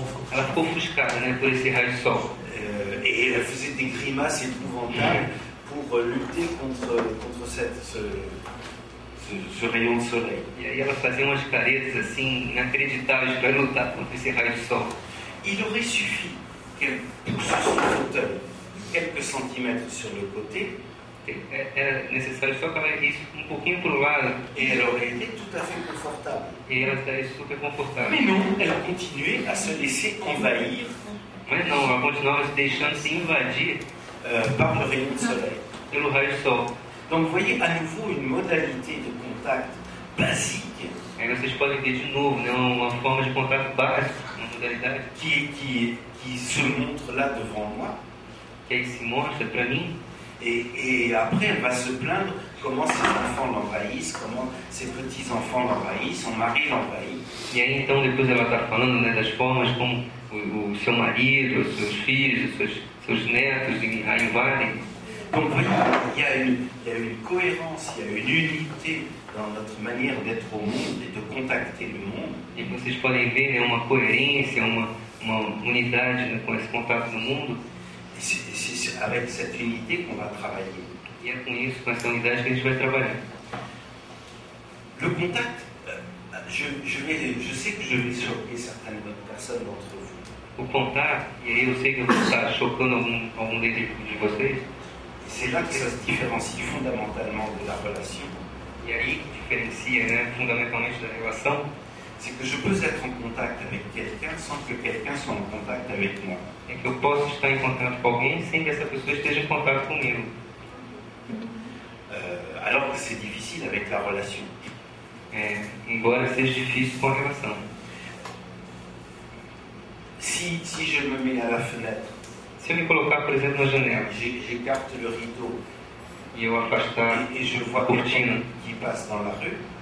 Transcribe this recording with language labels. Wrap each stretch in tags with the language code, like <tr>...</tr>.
<pt>Ela ficou ofuscada, né, por esse raio de sol.</pt> <fr>Et elle faisait des grimaces épouvantables pour lutter contre ce rayon de soleil.</fr> <pt>E aí ela fazia umas caretas assim inacreditáveis para lutar contra esse raio de sol.</pt> <fr>Il aurait suffi qu'elle pousse son fauteuil quelques centimètres sur le côté.</fr> <pt>Era necessário só que ela isso um pouquinho para o lado.</pt> <fr>Et elle aurait été tout à fait confortable.</fr> <pt>E ela estaria super confortável.</pt> <fr>Mais non, elle continuait à se laisser envahir</fr> <pt>Mas não, ela continuava se deixando se invadir</pt> <fr>par le rayon de soleil.</fr> <pt>pelo raio de sol.</pt> <fr>Donc vous voyez à nouveau une modalité de contact basique</fr> <pt>Aí vocês podem ver de novo, né, uma forma de contato básico, uma modalidade</pt> <fr>qui se montre là devant moi.</fr> <pt>que aí se mostra para mim.</pt> <fr>Et après, elle va se plaindre comment ses enfants l'envahissent, comment ses petits-enfants l'envahissent, son mari l'envahit.</fr> <pt>E aí então depois ela está falando, né, das formas como o seu marido, os seus filhos, os seus netos a invadem.</pt> <fr>Donc vous voyez, il y a une cohérence, il y a une unité dans notre manière d'être au monde et de contacter le monde.</fr> <pt>E vocês podem ver, né, uma coerência, uma unidade, né, com esse contato do mundo.</pt> <fr>Et c'est avec cette unité qu'on va travailler.</fr> <pt>E é com isso, com essa unidade, que a gente vai trabalhar.</pt> <fr>Le contact, je sais que je vais choquer certaines personnes d'entre vous.</fr> <pt>O contato, e aí eu sei que eu vou estar chocando algum de vocês.</pt> <fr>C'est là que ça se différencie fondamentalement de la relation.</fr> <pt>E aí que diferencia, né, fundamentalmente da relação.</pt> <fr>C'est que je peux être en contact avec quelqu'un sans que quelqu'un soit en contact avec moi.</fr> <pt>É que eu posso estar em contato com alguém sem que essa pessoa esteja em contato comigo.</pt> <fr>Alors que c'est difficile avec la relation.</fr> <pt>Embora seja difícil com a relação.</pt> <fr>Si je me mets à la fenêtre,</fr> <pt>Se eu me colocar, por exemplo, na janela</pt> <fr>j'écarte le rideau</fr> <pt>e eu afastar</pt> <fr>et je vois</fr> <pt>a cortina</pt> <fr>quelqu'un qui passe dans la rue,</fr>